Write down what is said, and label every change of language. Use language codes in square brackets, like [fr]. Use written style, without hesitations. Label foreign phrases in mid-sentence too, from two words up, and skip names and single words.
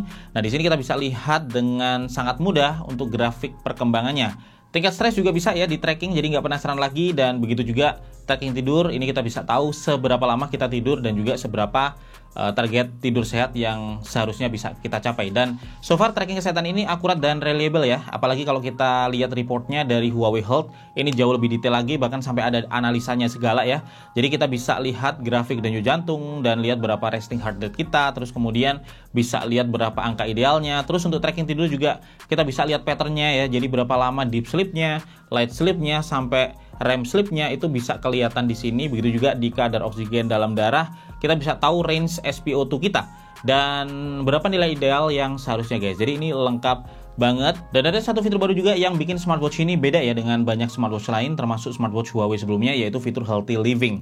[id] Nah, di sini kita bisa lihat dengan sangat mudah untuk grafik perkembangannya. Tingkat stres juga bisa ya di tracking, jadi nggak penasaran lagi. Dan begitu juga tracking tidur, ini kita bisa tahu seberapa lama kita tidur dan juga seberapa target tidur sehat yang seharusnya bisa kita capai. Dan [en] so far [id] tracking kesehatan ini akurat dan reliable ya, apalagi kalau kita lihat reportnya dari Huawei Health, ini jauh lebih detail lagi, bahkan sampai ada analisanya segala ya. Jadi kita bisa lihat grafik denyut jantung dan lihat berapa [en] resting heart rate [id] kita, terus kemudian bisa lihat berapa angka idealnya. Terus untuk tracking tidur juga kita bisa lihat patternnya ya, jadi berapa lama [en] deep sleep-nya, light sleep-nya, [id] sampai [en] rem sleep-nya [id] itu bisa kelihatan di sini, begitu juga di kadar oksigen dalam darah, kita bisa tahu range SpO2 kita dan berapa nilai ideal yang seharusnya guys. Jadi ini lengkap banget. Dan ada satu fitur baru juga yang bikin smartwatch ini beda ya dengan banyak smartwatch lain, termasuk smartwatch Huawei sebelumnya, yaitu fitur [en] healthy living.